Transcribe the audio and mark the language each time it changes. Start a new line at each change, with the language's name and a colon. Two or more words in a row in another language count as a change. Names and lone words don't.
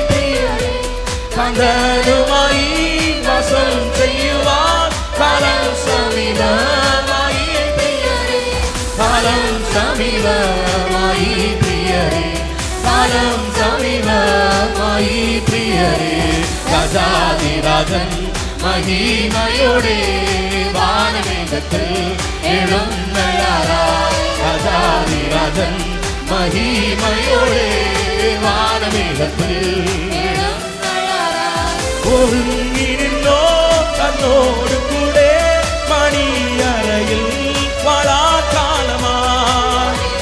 Tamil: காந்தனுமாய் வாசம் செய்வார் காலம் சமீபமாய். காலம் சமீபமாய் பிரியரே, காலம் சமீபமாய் பிரியரே. ராஜாதி ராஜன்
Malayalam: മഹിമയോടെ വാനമേഘത്തിൽ എഴുന്നള്ളാറായി രാജാധിരാജൻ മഹിമയോടെ വാനമേഘത്തിൽ എഴുന്നള്ളാറായി ഒരുങ്ങിരുന്നോ തന്നോടു കൂടെ മണിയറയിൽ വളാകാലമായി